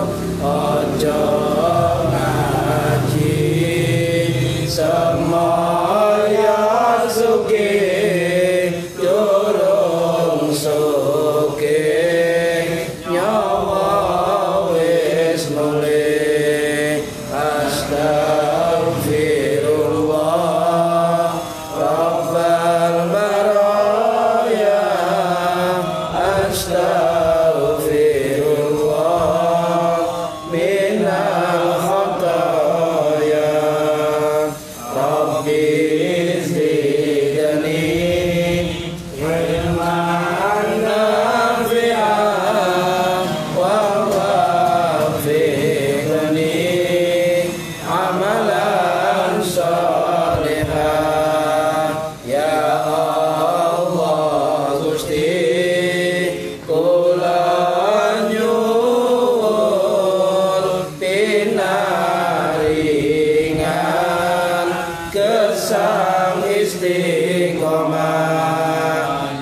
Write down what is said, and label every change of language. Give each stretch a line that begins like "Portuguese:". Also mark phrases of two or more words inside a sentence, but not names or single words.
Javanese: Ojo ngaji semoyo sugih, durung sugih nyawa wis mulih.
Arabic: أستغفر الله رب البرايا. أستغفر الله من الخطايا. رب زدني علما نافعا ووفقني عملا صالحا.
Javanese: Ya Allah Gusti kula nyuwun pinaringan gesang istiqomah.